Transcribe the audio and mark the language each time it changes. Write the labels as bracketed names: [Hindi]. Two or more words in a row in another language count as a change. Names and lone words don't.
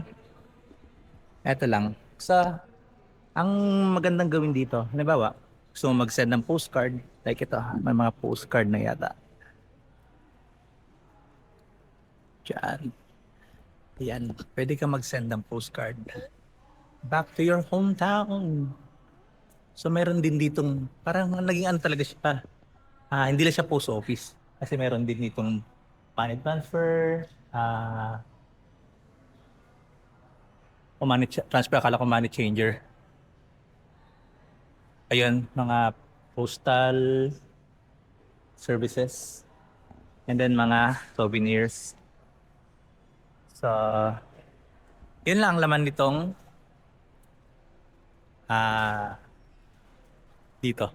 [Filipino] Eto lang. Sa ang magandang gawin dito, halimbawa, gusto mo mag-send ng postcard, like ito, may mga postcard na yata. Diyan. Yan. Pwede ka mag-send ng postcard. [English] Back to your hometown. [Filipino] So meron din ditong, parang naging ano talaga siya. Hindi lang siya post office. Kasi meron din ditong [English] money transfer, [Filipino] o [English] money transfer, [Filipino] akala ko [English] money changer. [Filipino] Ayun, mga [English] postal services. And then [Filipino] mga souvenirs. So, yun lang ang laman nitong dito.